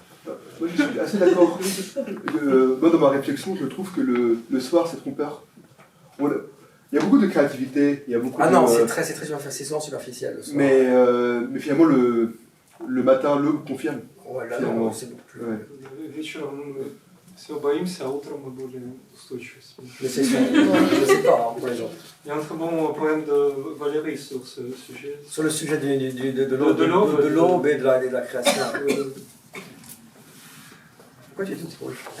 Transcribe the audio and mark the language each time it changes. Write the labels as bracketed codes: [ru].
[fr] Moi, je suis assez d'accord. Moi, dans ma réflexion, je trouve que le soir, c'est trompeur. Il y a beaucoup de créativité, il y a beaucoup non, de... c'est souvent superficiel le soir. Mais finalement, le matin, le confirme. Ouais, là, non, c'est beaucoup plus... Ouais. [ru] Вечером мы все боимся, а утром мы более устойчивы. [fr] Mais c'est sûr, je sais pas hein, pour les autres. Il y a un très bon poème de Valérie sur ce sujet. Sur le sujet de l'aube et de la création. Pourquoi tu es toute rouge?